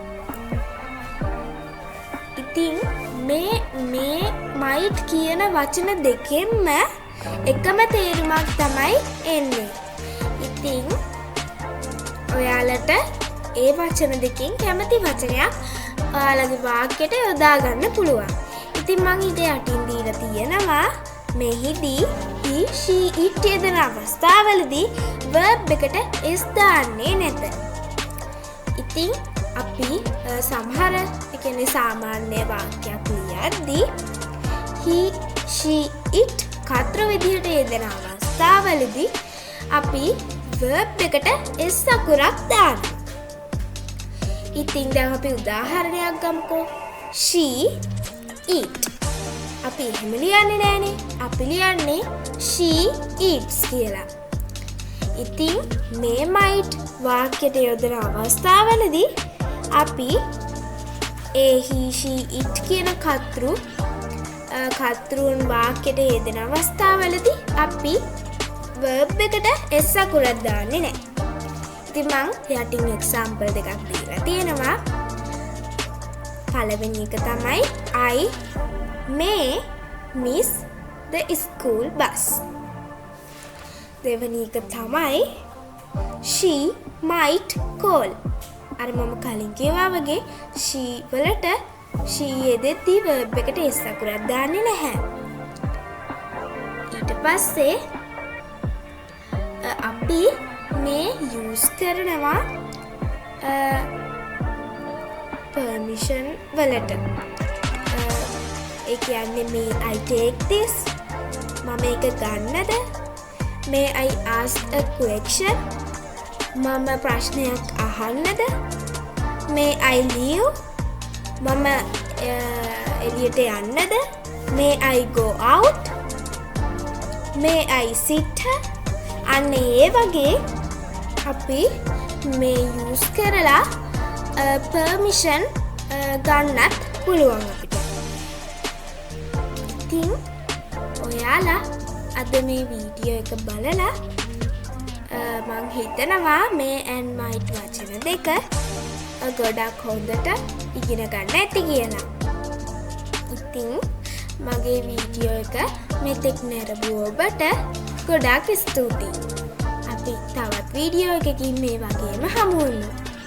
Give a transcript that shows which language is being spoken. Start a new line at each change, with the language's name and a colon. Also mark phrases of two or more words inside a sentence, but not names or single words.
Sinhala: ඉතින් මේ might කියන වචන දෙකෙන්ම එකම තේරුමක් තමයි එන්නේ. ඉතින් ඔයාලට ඒ වචන දෙකෙන් කැමති වචනයක් ඔයාලගේ වාක්‍යයට යොදා ගන්න පුළුවන්. ඉතින් මම ඊට යටින් දීලා තියෙනවා මෙහිදී
English: he she it
Sinhala: යන අවස්ථාවලදී verb එකට s දාන්නේ නැත. ඉතින් අපි සමහර කියන්නේ සාමාන්‍ය වාක්‍යයක් ලියද්දී
English: he she it
Sinhala: කර්තෘ විදිහට යෙදෙන අවස්ථාවලදී අපි verb එකට s අකුරක් දානවා. ඉතින් දැන් අපි උදාහරණයක් ගමුකෝ.
English: she eat.
Sinhala: අපි එහෙම ලියන්නේ නෑනේ. අපි ලියන්නේ
English: she eats
Sinhala: කියලා. ඉතින් මේ might වාක්‍යයට යොදන අවස්ථාවලදී අපි
English: he she it
Sinhala: කියන කර්තෘන් වාක්‍යයට යෙදෙන අවස්ථාවලදී අපි verb එකට s අකුරක් දාන්නේ නැහැ. ඉතින් මම යටින් example දෙකක් දීලා තියෙනවා. පළවෙනි එක තමයි
English: I may miss the school bus.
Sinhala: දෙවෙනි එක තමයි
English: she might call.
Sinhala: අර මම කලින් කිව්වා වගේ she වලට she යෙදෙද්දී verb එකට s අකුරක් දාන්නේ නැහැ. ඊට පස්සේ අපි මේ use කරනවා permission වලට. ඒ කියන්නේ
English: may I take this?
Sinhala: මම ඒක ගන්නද?
English: may I ask a question?
Sinhala: මම ප්‍රශ්නයක් අහන්නද?
English: may I leave?
Sinhala: මම එළියට යන්නද?
English: may I go out? may I sit?
Sinhala: අන්න ඒ වගේ අපි මේ use කරලා permission ගන්නත් පුළුවන් අපිට. ඉතින් ඔයාලා අද මේ වීඩියෝ එක බලලා මං හිතනවා මේ
English: and might
Sinhala: වචන දෙක ගොඩක් හොඳට ඉගෙන ගන්න ඇති කියලා. ඉතින් මගේ වීඩියෝ එක මෙතෙක් නැරඹු ඔබට ගොඩාක් ස්තුතියි. අපි තවත් වීඩියෝ එකකින් මේ වගේම හමු වෙමු.